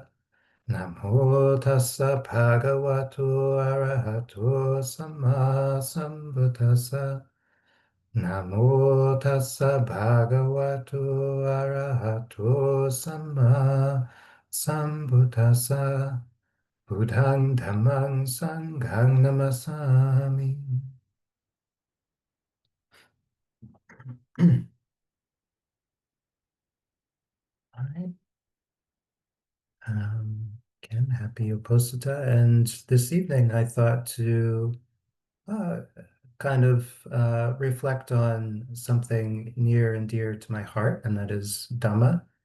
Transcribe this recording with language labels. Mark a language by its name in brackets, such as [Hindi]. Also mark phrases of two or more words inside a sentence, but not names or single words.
[Pali] Namo tassa bhagavato arahato samma sambuddhassa. Namo tassa bhagavato arahato samma sambuddhassa. Buddhang dhammang sanghang namasami. [English] All right. Again, happy Uposita. And this evening, I thought to uh, kind of reflect on something near and dear to my heart, and that is Dhamma.